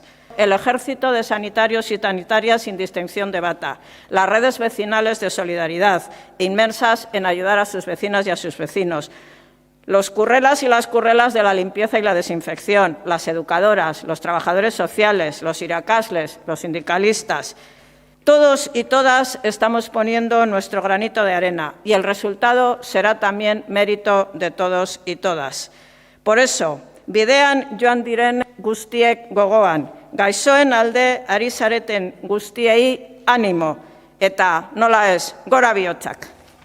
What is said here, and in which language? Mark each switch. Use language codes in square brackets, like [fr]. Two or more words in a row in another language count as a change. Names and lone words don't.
[es] El ejército de sanitarios y sanitarias sin distinción de bata, las redes vecinales de solidaridad, inmersas en ayudar a sus vecinas y a sus vecinos, los currelas y las currelas de la limpieza y la desinfección, las educadoras, los trabajadores sociales, los irakasles, los sindicalistas. Todos y todas estamos poniendo nuestro granito de arena y el resultado será también mérito de todos y todas. Por eso, [eu] bidean joan diren guztiek gogoan, gaixoen alde ari zareten guztiei animo, eta nola ez, gora bihotzak.